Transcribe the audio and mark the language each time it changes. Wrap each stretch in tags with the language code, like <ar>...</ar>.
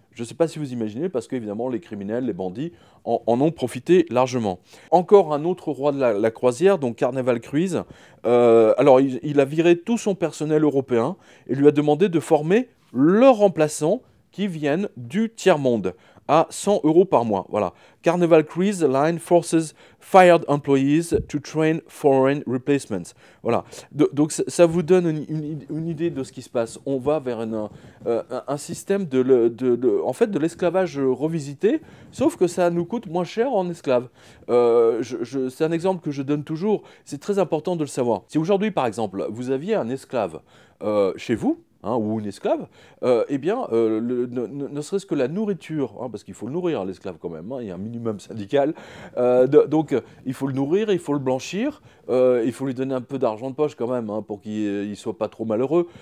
<fr>Je ne sais pas si vous imaginez, parce qu'évidemment, les criminels, les bandits en ont profité largement. Encore un autre roi de la croisière, donc Carnival Cruise. Alors, il a viré tout son personnel européen et lui a demandé de former leurs remplaçants qui viennent du tiers-monde à 100 € par mois. Voilà.</fr> <en>Carnival Cruise Line forces fired employees to train foreign replacements.</en> <fr>Voilà. Donc ça vous donne une idée de ce qui se passe. On va vers un système en fait, de l'esclavage revisité, sauf que ça nous coûte moins cher en esclaves. C'est un exemple que je donne toujours. C'est très important de le savoir. Si aujourd'hui, par exemple, vous aviez un esclave chez vous, ou une esclave, eh bien, ne serait-ce que la nourriture, parce qu'il faut le nourrir, l'esclave quand même, il y a un minimum syndical, donc il faut le nourrir, il faut le blanchir, il faut lui donner un peu d'argent de poche quand même, pour qu'il ne soit pas trop malheureux.</fr>